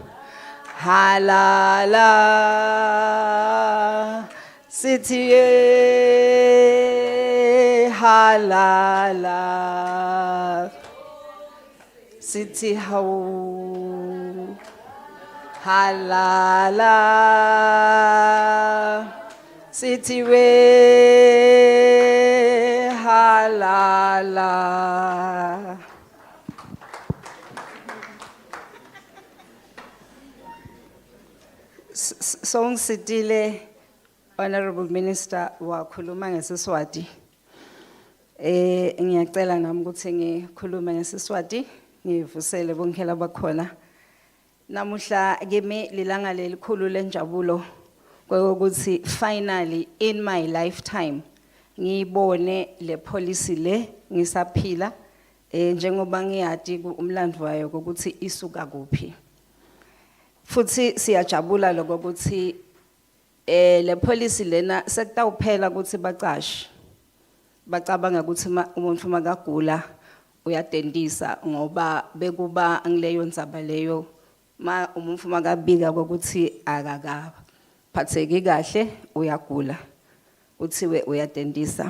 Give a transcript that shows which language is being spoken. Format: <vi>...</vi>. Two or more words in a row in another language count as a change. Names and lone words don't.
<zu>halala sithi halala sithi how halala sithi we halala.</zu> <ss>Song sitile</ss> <en>Honorable Minister</en> <ss>wakhuluma ngeSiswati. Ngiyacela nami ukuthi ngikhulume ngeSiswati ngivusele bonke labakhona. Namuhla kimi lilanga lelikhulu lenjabulo ukuthi</ss> <en>finally in my lifetime</en> <ss>ngibone le policy le ngisaphila njengoba ngiyadi umlando wayo ukuthi isuka kuphi. Futhi siyajabula lokho ukuthi le policy lena sekutawuphela ukuthi baqashi bacabanga ukuthi umuntu makagula uyadendisa ngoba bekuba ngileyo ndzaba leyo umuntu makabika ukuthi akakaphatheki kahle uyagula uthiwe uyadendisa.</ss>